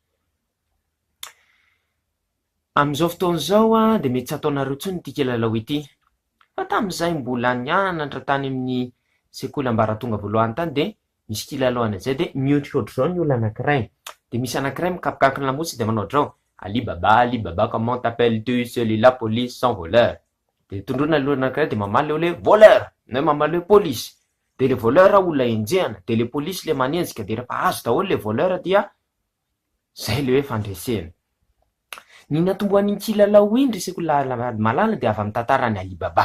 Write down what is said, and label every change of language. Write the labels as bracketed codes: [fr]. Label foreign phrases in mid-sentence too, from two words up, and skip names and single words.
[mg] Amin'izao fotoan'izao dia mety tsy ataonareo intsony ity kilalao ity, fa tamin'izay mbola nianatra tany amin'ny sekoly ambaratonga voalohany tany dia misy kilalao an'izay dia mihotrika ohatr'izao ny olona anankiray. Dia misy anankiray mikapokaky ny lamosy dia manao ohatr'izao, Ali Baba, [fr] comment t'appelles-tu? Celui-là, police sans voleur. [mg] Dia tondrona ny olona anankiray dia mamaly hoe voleur, na mamaly hoe polisy. Dia le voleur olona enjehana, dia le polisy le manenjika, dia rehefa azo daholo le voleur dia zay le hoe fandresena. Ny natomboan'ny kilalao iny reseko malala dia avy amin'ny tantaran'ny Ali Baba.